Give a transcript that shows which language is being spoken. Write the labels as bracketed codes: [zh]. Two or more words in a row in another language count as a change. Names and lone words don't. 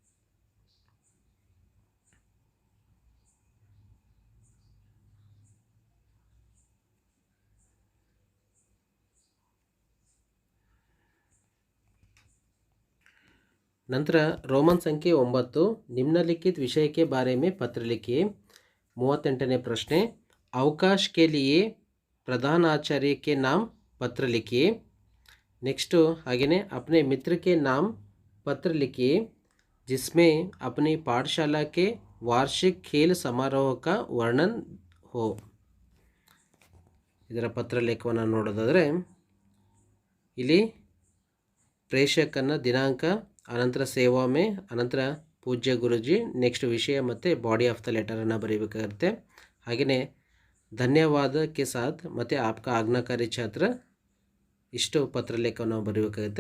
[kn] ನಂತರ ರೋಮನ್ ಸಂಖ್ಯೆ 9, [hi] निम्नलिखित विषय के बारे में पत्र लिखिए। [kn] 38ನೇ ಪ್ರಶ್ನೆ, [hi] अवकाश के लिए प्रधानाचार्य के नाम पत्र लिखिए। नेक्स्ट हागेने अपने मित्र के नाम पत्र लिखिए जिसमें अपनी पाठशाला के वार्षिक खेल समारोह का वर्णन हो। [kn] ಇದರ ಪತ್ರ ಲೇಖವನ್ನು ನೋಡೋದಾದರೆ ಇಲ್ಲಿ ಪ್ರೇಷಕನ ದಿನಾಂಕ, ಅನಂತರ [hi] सेवा में, [kn] ಅನಂತರ ಪೂಜ್ಯ ಗುರುಜಿ, ನೆಕ್ಸ್ಟ್ ವಿಷಯ ಮತ್ತು [en] body of the letter [kn] ಬರೀಬೇಕಾಗುತ್ತೆ। ಹಾಗೆಯೇ [hi] धन्यवाद के साथ [kn] ಮತ್ತು [hi] आपका आज्ञाकारी छात्र, [kn] ಇಷ್ಟು ಪತ್ರಲೇಖನವನ್ನು ಬರೀಬೇಕಾಗುತ್ತೆ।